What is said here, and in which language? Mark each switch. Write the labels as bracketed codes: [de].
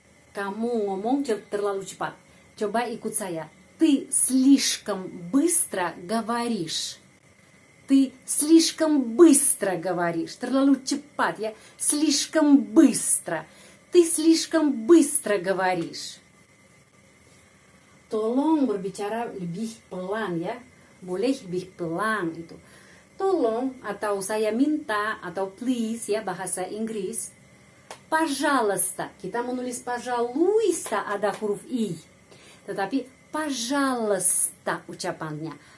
[id] kamu ngomong terlalu cepat. Coba ikut saya. [ru] Ты слишком быстро говоришь. Ты слишком быстро говоришь. [id] Terlalu cepat ya. [ru] Слишком быстро. Ты слишком быстро говоришь. [id] Tolong berbicara lebih pelan ya. Boleh lebih pelan itu. Tolong atau saya minta atau please ya bahasa Inggris. [ru] Пожалуйста. [id] Kita menulis пожалуйста ada huruf i. Tetapi пожалуйста ucapannya.